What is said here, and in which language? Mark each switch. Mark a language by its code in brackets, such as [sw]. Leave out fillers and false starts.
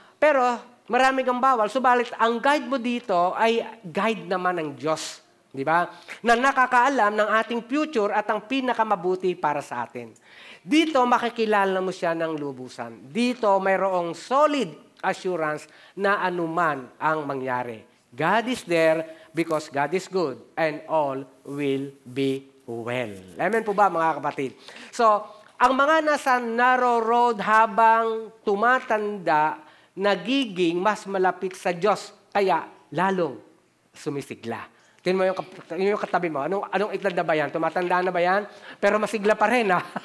[tl] Pero marami kang bawal. Subalit, ang guide mo dito ay guide naman ng Diyos. Di ba? Na nakakaalam ng ating future at ang pinakamabuti para sa atin. Dito, makikilala mo siya ng lubusan. Dito, mayroong solid assurance na anuman ang mangyari. [en] God is there because God is good and all will be well. [tl] Amen po ba mga kapatid? So, ang mga nasa narrow road habang tumatanda, nagiging mas malapit sa Diyos. Kaya, lalong sumisigla. Tingnan mo yung katabi mo. Anong edad na ba yan? Tumatanda na ba yan? Pero masigla pa rin, ha?